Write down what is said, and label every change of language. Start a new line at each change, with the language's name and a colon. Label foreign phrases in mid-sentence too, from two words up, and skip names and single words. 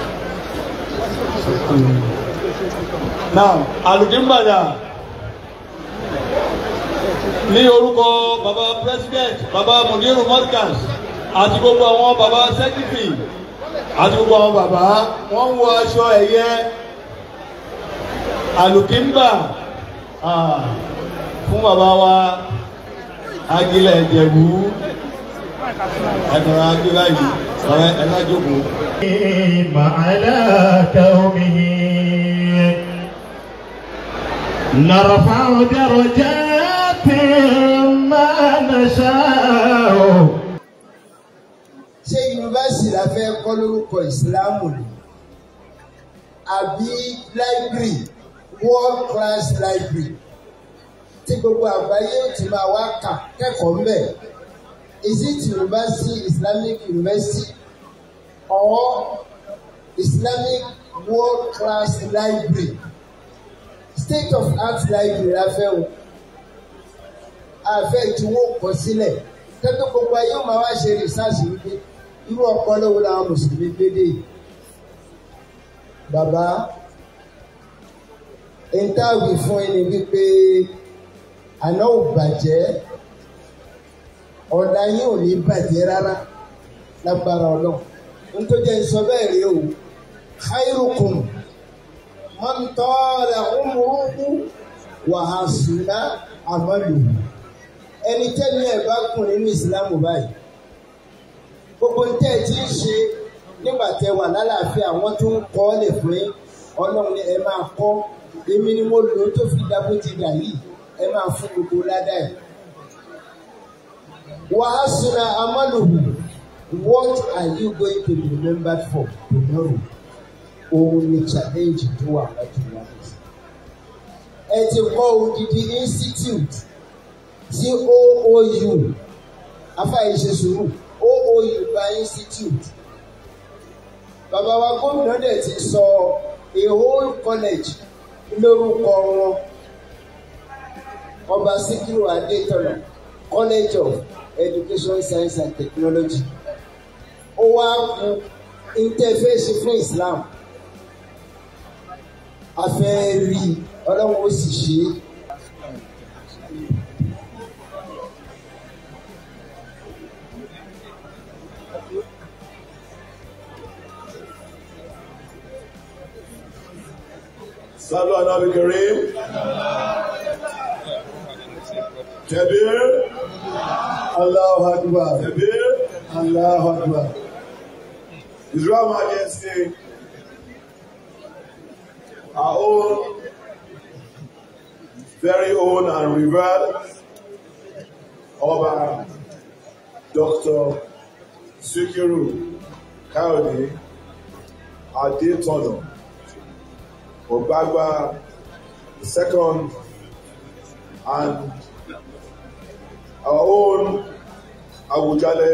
Yoruba: Now, Alùdínbàdà ní orúkọ bàbá President, bàbá Mudiru Markaz àti gbogbo àwọn bàbá Secretary àti gbogbo àwọn bàbá wọ́n wọ aṣọ ẹ̀yẹ Alùdínbà fún bàbá wa Akílẹ̀ Ìjẹ̀bú. ẹ̀kọ́ra gbé báyìí ọ̀rẹ́ ẹ̀lájókòó.
Arabic: مع قومه نرفع درجات ما نشاء
Yoruba: kọ́ lórúkọ ìsìláàmù ni àbí
English: library world class library
Yoruba: tí gbogbo àgbáyé ti máa wá kà kẹ́kọ̀ọ́ mbẹ̀.
English: Is it university, Islamic university or Islamic world class library? State of art library
Yoruba: la fẹ́ o. Àfẹ́ tí wọ́n kọ sílẹ̀ tẹ́tọ́ gbogbo ayé máa wá ṣe research wípé irú ọpọlọ wo làwọn mùsùlùmí gbédè. Bàbá ìntàwí fún ẹni wípé àná ò bàjẹ́ ọ̀dà yín ò ní bàjẹ́ rárá lágbára ọlọ́run. Nítorí ẹ̀ ń sọ bẹ́ẹ̀ rí o.
Arabic: خيركم من طال عمره وحسن عمله.
Yoruba: Ẹni tẹ́lẹ̀ ẹ̀ bá kùn nínú ìsìlámù báyìí. Gbogbo tẹ́ ẹ ti ń ṣe nígbà tẹ́ wà lálàáfíà wọ́n tún ń kọ́ lè fún yín. Ọlọ́run ni ẹ máa kọ́. Èmi ni mo lò ó tó fi dábò ti dà yìí. Ẹ máa fún gbogbo ládàá ẹ̀.
Arabic: وحسن عمله.
English: What are you going to be remembered for tomorrow?
Yoruba: Òun ni challenge tó wà lọ́jọ́ iwájú. Ẹ ti kọ́ odidi institute tí OOU afáyíṣe sùúrù OOU gba institute. Bàbá wa gómìnà dẹ̀ ti sọ
English: a whole college
Yoruba: lórúkọ wọn. Ọba Síkírù Adétọ̀nà College of Education Science and Technology. Ó wá kú interface fún Islam. A fẹ́ rí Ọlọ́run ó sì ṣe é.
Arabic: صلوا على النبي الكريم. Kabir. الله أكبر. Kabir. الله أكبر.
English: His Royal Majesty, our own, very own and revered Ọba Dr. Sikiru Kayode Adetono Ogbagba II, and our own Awujale